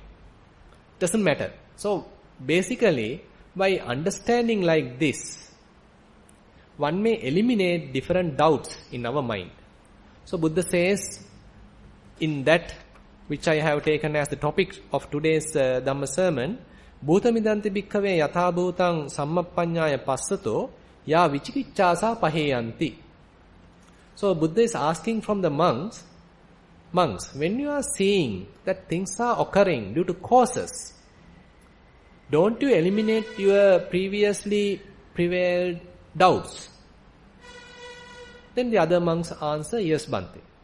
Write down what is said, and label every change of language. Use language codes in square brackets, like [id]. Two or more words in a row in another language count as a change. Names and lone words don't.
[en] Doesn't matter. So basically, by understanding like this, one may eliminate different doubts in our mind. So Buddha says, in that which I have taken as the topic of today's Dhamma sermon, [pi] Bhutamidanti bhikkhave yatha bhutang sammappaññāya passato ya vichikiccāsa paheyanti. [en] So Buddha is asking from the monks, when you are seeing that things are occurring due to causes, don't you eliminate your previously prevailed doubts? Then the other monks answer, yes, Bhante.